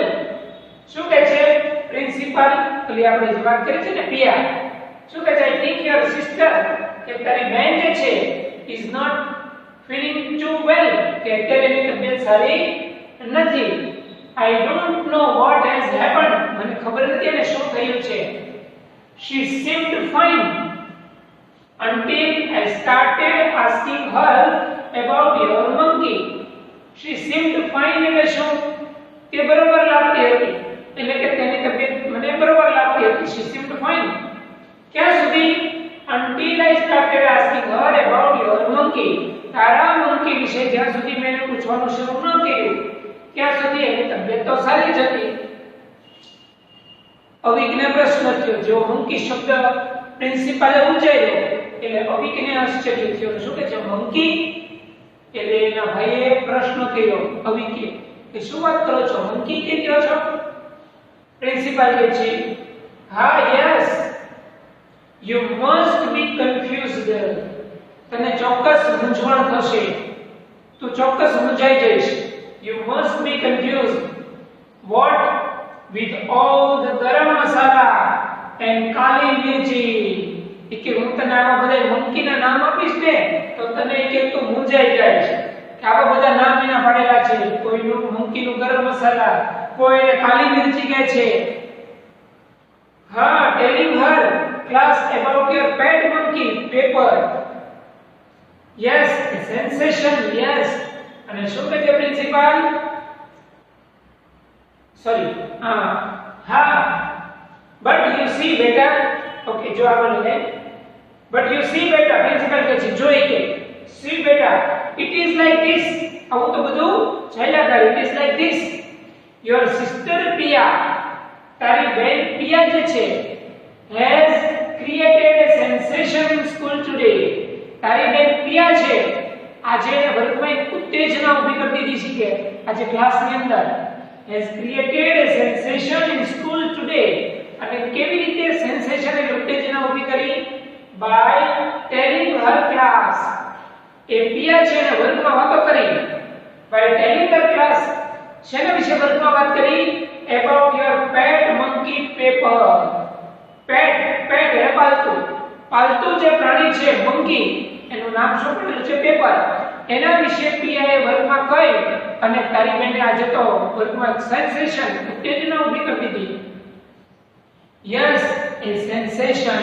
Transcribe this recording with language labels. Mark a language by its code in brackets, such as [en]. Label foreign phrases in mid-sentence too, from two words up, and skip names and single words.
[gu] શું કહે છે પ્રિન્સિપલ? એટલે આપણે જે વાત કરી છે ને પિયા, શું કહે છે? [en] I think your sister, [gu] કે તારી બેન જે છે [en] is not feeling too well, [gu] કે અત્યારે એની તબિયત સારી નથી. [en] I don't know what has happened, [gu] મને ખબર નથી એને શું થયું છે. [en] She seemed fine until I started asking her about your monkey. She seemed fine [gu] એટલે શું? તે બરોબર લાગતી હતી, એટલે કે તેની તબિયત મને બરોબર લાગતી હતી. [en] She seemed fine. [gu] ક્યાં સુધી? [en] until I started asking her about your monkey. [gu] તારા monkey વિશે જ્યાં સુધી મેં પૂછવાનું શરૂ ન કર્યું ત્યાં સુધી એની તબિયત તો સારી જ હતી. અવિકને પ્રશ્ન થયો. જો monkey શબ્દ પ્રિન્સિપાલે ઉચ્ચાર્યો એટલે અવિકને આશ્ચર્ય થયું. શું કહે છે monkey? એટલે એના ભાઈએ પ્રશ્ન કર્યો અવિકે કે શું વાત કરો છો, monkey કે કહો છો? પ્રિન્સિપાલ કહે છે હા યસ, [en] you must be confused. [gu] તને ચોક્કસ મૂંઝવણ થશે, તું ચોક્કસ મૂંઝાઈ જઈશ. [en] you must be confused. what with all the garam masala and kali mirchi? [gu] કે હું તને આવા બધા monkey ના નામ આપીશ ને તો તને કે તું મૂંઝાઈ જાઈશ કે આવા બધા નામ એના પાડેલા છે. કોઈનું monkey નું ગરમ મસાલા, કોઈને કાલી મિર્ચી કહે છે. હા, [en] telling her class about your pet monkey paper. yes, a sensation. yes. [gu] અને શું કહે છે પ્રિન્સિપાલ? સોરી, હા, [en] but you see beta. [gu] ઓકે, જો આગળ લે. [en] but you see beta, [gu] પ્રિન્સિપાલ કહે છે જોઈ કે [en] see beta, it is like this. [gu] આવું તો બધું ચાલ્યા કરે. [en] it is like this. your sister Pia, [gu] તારી બેન પિયા જે છે [en] has created a sensation in school today. [gu] તારી બેન પ્રિયા છે આજે વર્ગમાં એક ઉત્તેજના ઊભી કરી દીધી છે કે આજે ક્લાસની અંદર [en] has created a sensation in school today. [gu] અને કેવી રીતે સેન્સેશન એટલે ઉત્તેજના ઊભી કરી? [en] by telling her class. [gu] એ પ્રિયા છે ને વર્ગમાં વાતો કરી [en] by telling her class. [gu] શેના વિશે વર્ગમાં વાત કરી? [en] about your pet monkey paper. [gu] pet એટલે પાલતુ જે પ્રાણી છે મંકી એનું નામ શું પડેલું છે? પેપર. એના વિશે પ્રિયાએ વર્ગમાં કહી અને તારી બેને આજે તો વર્ગમાં સેન્સેશન ઉત્તેજના ઊભી કરી દીધી. [en] yes a sensation.